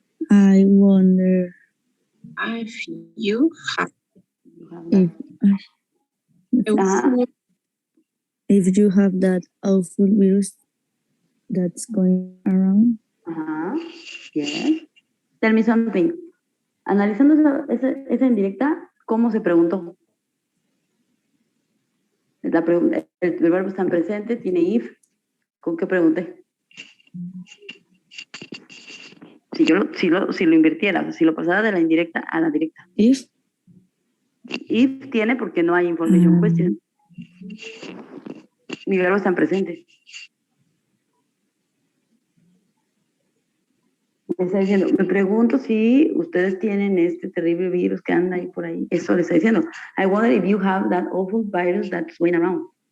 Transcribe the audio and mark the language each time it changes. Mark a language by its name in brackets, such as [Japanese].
[English] I wonder If you have if, if you have that awful virus that's going around. Yes. Tell me something. [Spanish] Analizando esa indirecta, ¿cómo se preguntó? La pregunta, el verbo está en presente, tiene if. ¿Con qué pregunté? Si lo invirtiera, si lo pasara de la indirecta a la directa. [English] If [Spanish] Tiene porque no hay [English] information question. [Spanish] Mi verbo está en presente. Está diciendo, me pregunto si ustedes tienen este terrible virus que anda ahí por ahí. Eso le está diciendo. [English] I wonder if you have that awful virus that's going around.